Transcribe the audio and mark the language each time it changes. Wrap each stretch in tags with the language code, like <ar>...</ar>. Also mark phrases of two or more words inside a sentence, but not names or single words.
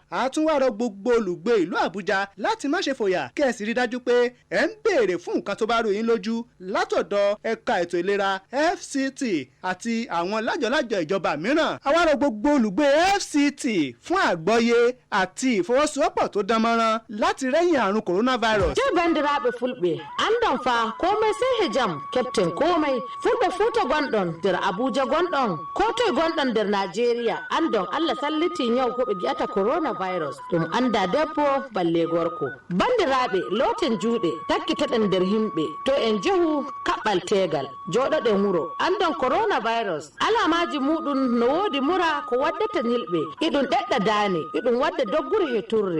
<yo>A tún wá rọ gbogbo olùgbé ìlú Àbújá láti má ṣe fòyà kí ẹ sì rí dájú pé ẹ ń béèrè fún nǹkan tó bá rú yín lójú látọ̀dọ̀ ẹ̀ka ètò ìlera FCT àti àwọn lájọlájọ ìjọba mìíràn. A wá rọ gbogbo olùgbé FCT fún àgbọ́yé àti ìfọwọ́sowọ́pọ̀ tó dán mọ́rán láti rẹ́yìn àrùn coronavirus.</yo> <ff>Je bandiraɓe fulɓe andan fa komai sai hijam captain komai fulɓe futa gonɗon nder Abuja gonɗon ko toye gonɗon nder Nigeria andon Allah salliti nyau ko ɓe gi'ata coronavirus ɗum anda debbo balle gorko. Bandiraɓe loten juuɗe takkitoɗen nder himɓe to en jehu kaɓɓal tegal joɗoɗen wuro andon coronavirus alamaji muɗum no wodi mura ko waddata hilɓe iɗum ɗeɗɗa dane iɗum wadda dogguri he turre.</ff>